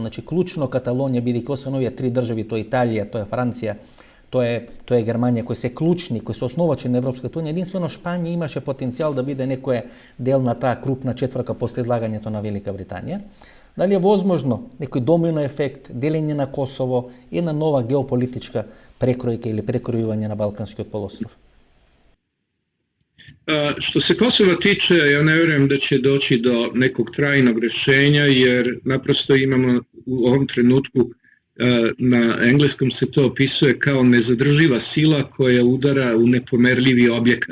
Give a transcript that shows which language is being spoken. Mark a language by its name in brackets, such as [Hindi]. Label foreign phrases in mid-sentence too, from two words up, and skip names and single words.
[Macedonian] Значи, клучно Каталонија, бидејќи освен овие три држави, тоа е Италија, тоа е Франција, тоа е Германија, кои се клучни, кои се основачи на Европската унија, единствено Шпања имаше потенцијал да биде некоја дел на таа крупна четврка после излагањето на Велика Британија. Дали е возможно некој домино ефект, делење на Косово и една нова геополитичка прекројка или прекројување на Балканскиот полуостров? [Serbian] Što se Kosova tiče, ja ne vjerujem da će doći do nekog trajnog rješenja, jer naprosto imamo u ovom trenutku, na engleskom se to opisuje kao nezadrživa sila koja udara u nepomerljivi objekat.